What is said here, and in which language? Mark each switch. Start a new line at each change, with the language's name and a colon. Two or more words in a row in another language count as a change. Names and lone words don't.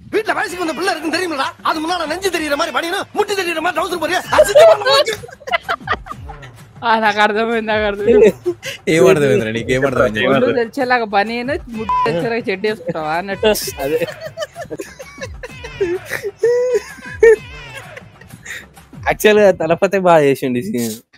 Tamil: இந்த வயசுக்கு இந்த பிள்ளை இருக்குன்னு தெரியுமாடா? அது முன்னால நெஞ்சு தெரியற மாதிரி பனியனும் முட்டி தெரியற மாதிரி ட்ரவுசர் போறியா?
Telugu: నాకు అర్థమైంది. ఏమర్థమైందిరా నీకు? ఏమర్థమైంది? ఒళ్ళు తెచ్చేలాగా బనీను ముట్టి తెచ్చేలాగా చెడ్డ వేసుకుంటావా అన్నట్టు. అదే యాక్చువల్ గా తలపతే బాగా చేసిండి సీన్.